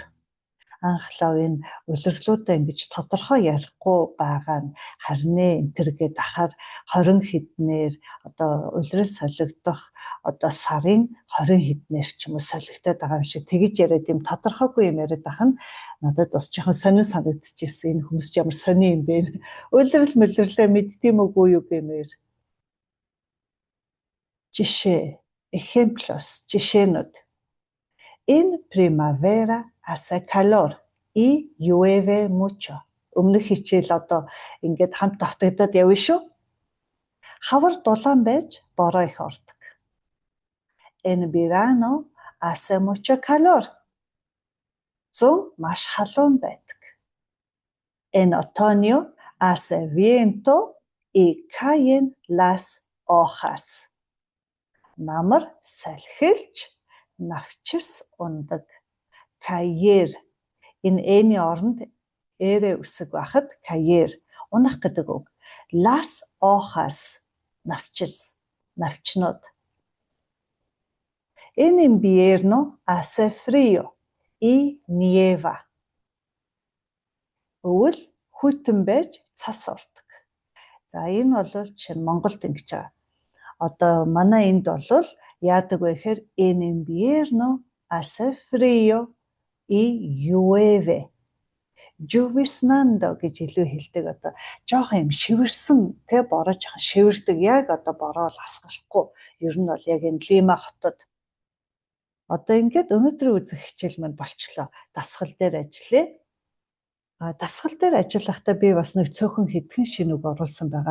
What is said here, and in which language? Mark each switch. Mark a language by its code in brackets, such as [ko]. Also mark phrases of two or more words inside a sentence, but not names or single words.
[mn] Анхлаа энэ улирлуудаа ингэж тодорхой ярихгүй байгаа нь харин энтергээд ахаар 20 хэднээр одоо улирал солигдох одоо сарын 20 хэднээр ч юм уу солигдоод байгаа юм шиг тэгж яриад юм тодорхойгүй юм яриад ах нь надад бас жоохон сонир санагдчихсэн. Энэ хүмүүс ямар сони юм бэ? Улирал мөлрлөө мэддэм үгүй юу гэмээр. Жишээ, ejemplos, жишээнүүд. [es] En primavera hace calor y llueve mucho. [mn] Өмнөх хичээл одоо ингээд хамт давтагдаад явна шүү. Хавар дулаан байж бороо их ордог. [es] En verano hace mucho calor. [mn] Зун маш халуун байдаг. [es] En otoño hace viento y caen las hojas. [mn] Намар салхилж навчирс ундаг. Caer энэ эний оронд эрэ үсэг байхад caer унах гэдэг үг. [es] Las hojas [mn] навчирс навчнууд. [es] En invierno hace frío y nieva. [mn] Өвөл хүйтэн байж цас ордог. За энэ бол чинь Монголд ингэж байгаа. Одоо манай энд бол яадаг вэ гэхээр [es] en invierno hace frío y llueve. [mn] Lloviznando гэж илүү хэлдэг одоо жоохон юм шивэрсэн тэ бороо жоохон шивэрдэг яг одоо бороо л асгарахгүй. Ер нь бол яг энэ Лима хотод одоо ингээд өнөөдрийн үзэх хичээл маань болчлоо. Дасгал дээр ажиллая. Дасгал дээр ажиллахдаа би бас нэг цөөхөн хэдхэн шинэ үг оруулсан байгаа.